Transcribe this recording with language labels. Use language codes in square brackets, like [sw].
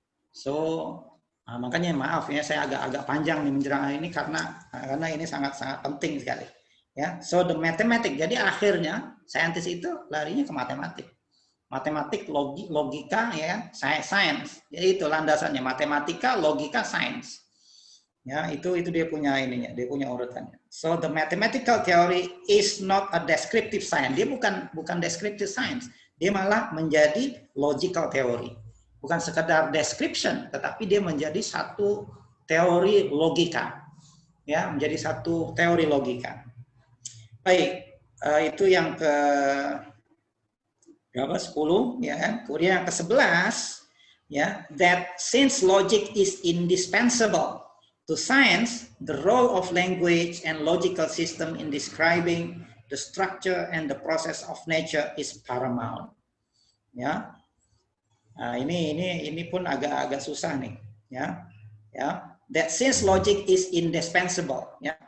[id] So makanya maaf ya saya agak panjang nih menjelang ini karena ini sangat penting sekali. Ya, [en] so the mathematics. [id] Jadi akhirnya saintis itu larinya ke matematik. Matematik, logika, ya, science. Jadi itu landasannya, matematika, logika, science. Ya, itu dia punya ininya, dia punya urutannya. [en] So the mathematical theory is not a descriptive science. [id] Dia bukan descriptive science. Dia malah menjadi logical theory. Bukan sekedar description, tetapi dia menjadi satu teori logika. Ya, menjadi satu teori logika. Baik, itu yang ke berapa? 10, ya kan? Kemudian yang ke-11, ya, [en] that since logic is indispensable to science, the role of language and logical system in describing the structure and the process of nature is paramount. [id] Ya. Nah, ini pun agak susah nih, ya. [en] Ya, that since logic is indispensable, ya.